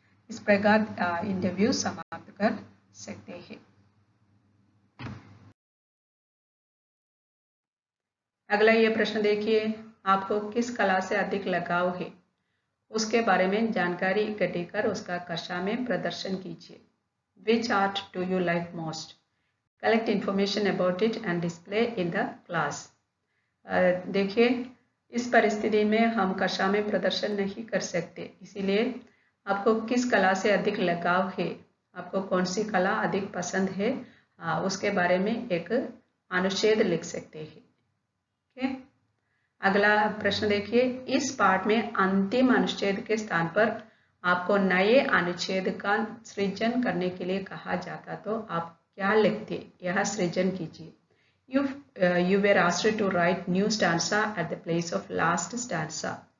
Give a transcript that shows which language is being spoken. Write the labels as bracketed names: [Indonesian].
[Hindi] इस प्रकार इंटरव्यू समाप्त कर सकते हैं। अगला ये प्रश्न देखिए, आपको किस कला से अधिक लगाव है? उसके बारे में जानकारी इकट्ठी कर उसका कक्षा में प्रदर्शन कीजिए। [English] Which art do you like most? Collect information about it and display in the class। [Hindi] देखिए, इस परिस्थिति में हम कक्षा में प्रदर्शन नहीं कर सकते, इसीलिए आपको किस कला से अधिक लगाव है, आपको कौन सी कला अधिक पसंद है, उसके बारे में एक अनुच्छेद लिख सकते हैं। ओके, अगला प्रश्न देखिए, इस पाठ में अंतिम अनुच्छेद के स्थान पर आपको नए अनुच्छेद का सृजन करने के लिए कहा जाता तो आप क्या लिखते? यह सृजन कीजिए। [English] You were asked to write new stanza at the place of last stanza.